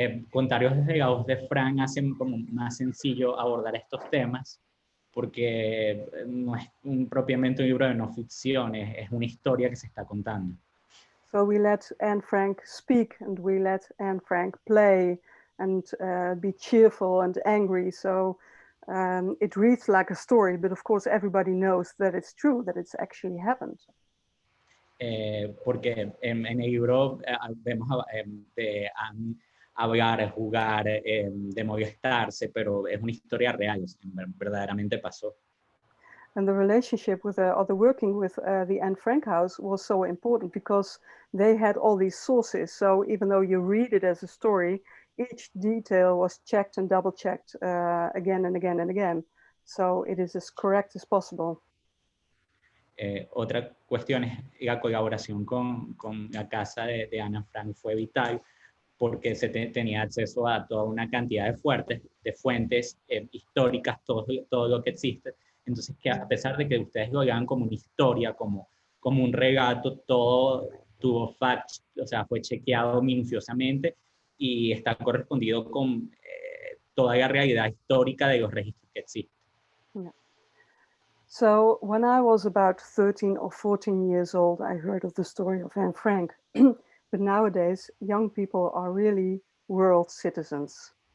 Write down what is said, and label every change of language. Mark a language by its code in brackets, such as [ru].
[es] Contarios desde la voz de Frank hacen como más sencillo abordar estos temas porque no es propiamente un libro de no ficción, es una historia que se está contando. [en] So we let Anne Frank speak and we let Anne Frank play and be cheerful and angry. So it reads like a story, but of course everybody knows that it's true, that it's actually happened. [es] Porque en el libro vemos de Anne hablar, jugar, de molestarse, pero es una historia real, verdaderamente pasó. [en] And the relationship with the working with the Anne Frank house was so important because they had all these sources. So even though you read it as a story, each detail was checked and double checked again and again and again. So it is as correct as possible. [es] Otra cuestión es la colaboración con la casa de Ana Frank fue vital porque se tenía acceso a toda una cantidad de fuentes históricas, todo lo que existe. Entonces, que a pesar de que ustedes lo vean como una historia, como un relato, todo tuvo facts, o sea, fue chequeado minuciosamente y está correspondido con toda la realidad histórica de los registros que existen. [en] Yeah. So when I was about 13 or 14 years old, I heard of the story of Anne Frank. But nowadays, young people are really world citizens.